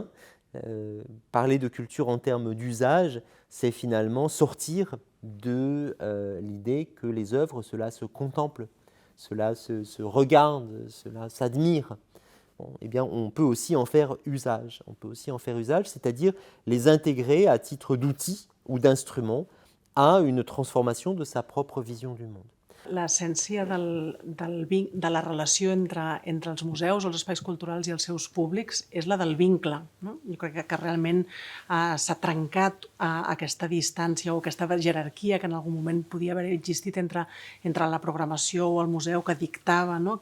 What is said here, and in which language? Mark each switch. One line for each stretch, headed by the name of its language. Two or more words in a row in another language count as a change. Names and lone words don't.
French: Parler de culture en termes d'usage, c'est finalement sortir de l'idée que les œuvres, cela se contemple, cela se regarde, cela s'admire. Bon, eh bien, on peut aussi en faire usage. On peut aussi en faire usage, c'est-à-dire les intégrer à titre d'outils ou d'instruments à une transformation de sa propre vision du monde.
Catalan: L'essència de la relació entre els museus, els espais culturals i els seus públics és la del vincle. No? Jo crec que realment s'ha trencat aquesta distància o aquesta jerarquia que en algun moment podia haver existit entre la programació o el museu que dictava, no?